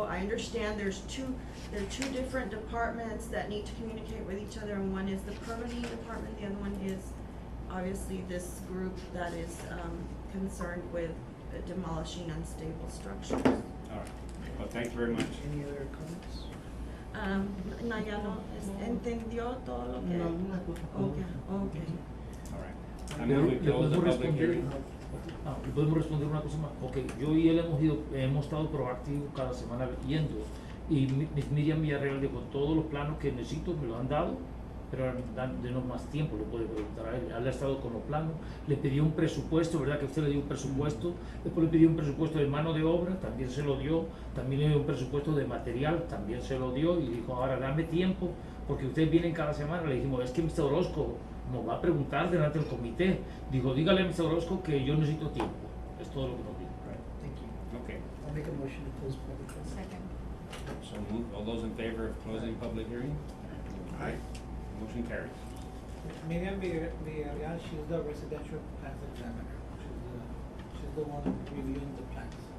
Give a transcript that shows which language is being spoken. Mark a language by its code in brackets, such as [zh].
[en] I understand there are two different departments that need to communicate with each other, and one is the permitting department, the other one is obviously this group that is, concerned with demolishing unstable structures. All right. Well, thank you very much. Any other comments? [es] Nayano, ¿entendió todo lo que? En algunas cosas. [en] Okay. All right. I [es] ¿Le [en] move we close the [es] podemos [en] public [es] responder? [en] hearing. [es] ¿Le podemos responder una cosa más? Ok, yo y él hemos estado proactivos cada semana yendo, y Miss Miriam Villarreal dijo, todos los planos que necesito me los han dado, pero denos más tiempo, le puede preguntar a él. Él ha estado con los planos, le pidió un presupuesto, ¿verdad que usted le dio un presupuesto? Después le pidió un presupuesto de mano de obra, también se lo dio, también le dio un presupuesto de material, también se lo dio, y dijo, ahora dame tiempo, porque ustedes vienen cada semana. Le dijimos, es que Mr. Orozco nos va a preguntar delante del comité. Dijo, dígale a Mr. Orozco que yo necesito tiempo. Es todo lo que nos dijo. [en] Thank you. Okay. I'll make a motion to close public hearing. Second. So move. All those in favor of closing public hearing? Aye. Motion carries. Miriam Villarreal, she's the residential plans examiner. She's the one reviewing the plans.